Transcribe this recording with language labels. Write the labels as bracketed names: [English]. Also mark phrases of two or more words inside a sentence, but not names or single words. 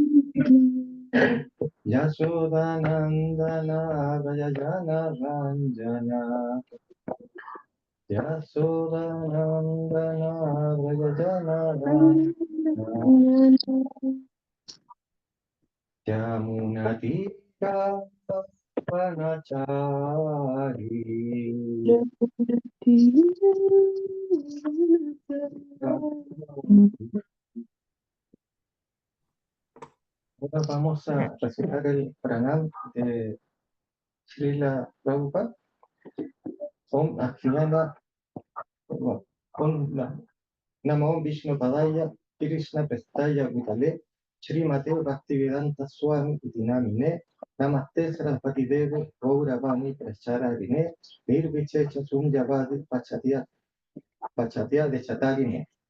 [Sanskrit] Yashodanandana Vrajana Ranjana. Yashodanandana Vrajana Ranjana. Yamunatika Vanachari. [Spanish] Ahora vamos a recitar el pranam de Srila Prabhupada. [Sanskrit] Om Ajnana, Namo Vishnu Padaya, Krishna Prestaya Vitale, Srimate Bhaktivedanta Swami Dinamine, Namaste Sarasvati Devi, Gauravani Prachararine, Nirvichecha Sunjavadi Pachatya de Chatarine.